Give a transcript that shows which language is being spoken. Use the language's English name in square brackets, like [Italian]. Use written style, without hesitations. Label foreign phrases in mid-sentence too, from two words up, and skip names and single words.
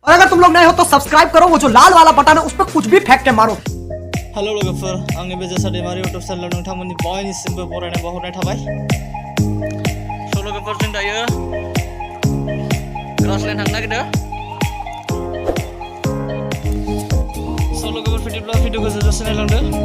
[Hindi] और अगर तुम लोग नए हो तो सब्सक्राइब करो, वो जो लाल वाला बटन है उस पर कुछ भी फेंक के मारो। [Bodo] हेलो लोगोफोर, आंनि बे जोसा दैमारि इउटुब चेनेलाव नोंथांमोननि बयनिसिमबो बरायनाय बावहरनाय थाबाय। स' लोगोफोर, जों दायो ग्रासलेण्ड थांनो नागिरदों। स' लोगोफोर, बिदिब्ला भिडिअखौ जोबजासिम नायलांदो।